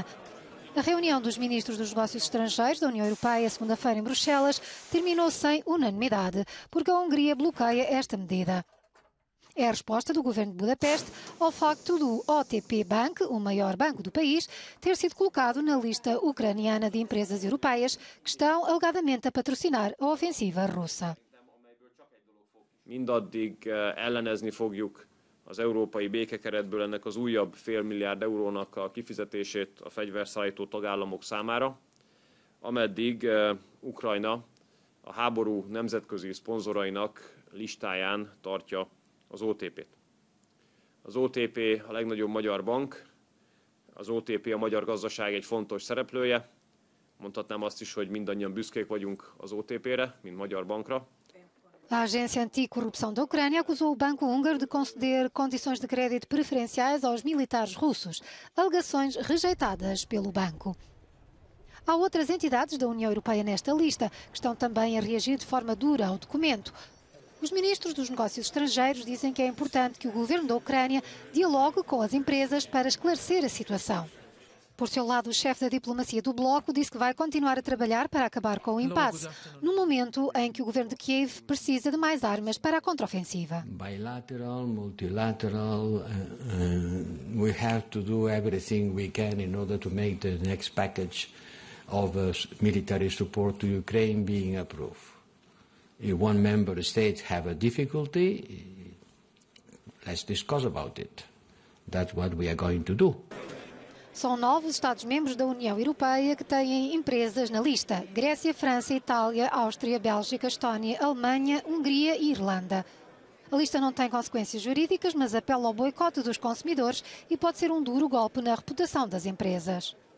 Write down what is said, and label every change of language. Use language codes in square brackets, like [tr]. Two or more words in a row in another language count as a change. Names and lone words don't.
[pt] A reunião dos ministros dos Negócios Estrangeiros da União Europeia, segunda-feira em Bruxelas, terminou sem unanimidade, porque a Hungria bloqueia esta medida. É a resposta do governo de Budapeste ao facto do OTP Bank, o maior banco do país, ter sido colocado na lista ucraniana de empresas europeias que estão alegadamente a patrocinar a ofensiva russa. [hu] Mindaddig ellenezni fogjuk az európai békekeretből ennek az újabb fél milliárd eurónak a kifizetését a fegyverszállító tagállamok számára, ameddig Ukrajna a háború nemzetközi szponzorainak listáján tartja az OTP-t. Az OTP a legnagyobb magyar bank, az OTP a magyar gazdaság egy fontos szereplője. Mondhatnám azt is, hogy mindannyian büszkék vagyunk az OTP-re, mint magyar bankra. [pt] A Agência Anticorrupção da Ucrânia acusou o Banco Húngaro de conceder condições de crédito preferenciais aos militares russos, alegações rejeitadas pelo banco. Há outras entidades da União Europeia nesta lista que estão também a reagir de forma dura ao documento. Os ministros dos Negócios Estrangeiros dizem que é importante que o governo da Ucrânia dialogue com as empresas para esclarecer a situação. Por seu lado, o chefe da diplomacia do Bloco disse que vai continuar a trabalhar para acabar com o impasse, no momento em que o governo de Kiev precisa de mais armas para a contraofensiva. [en] Bilateral, multilateral, we have to do everything we can in order to make the next package of military support to Ukraine being approved. If one member state have a difficulty, let's discuss about it. That's what we are going to do. [pt] São 9 os Estados-membros da União Europeia que têm empresas na lista: Grécia, França, Itália, Áustria, Bélgica, Estónia, Alemanha, Hungria e Irlanda. A lista não tem consequências jurídicas, mas apela ao boicote dos consumidores e pode ser um duro golpe na reputação das empresas.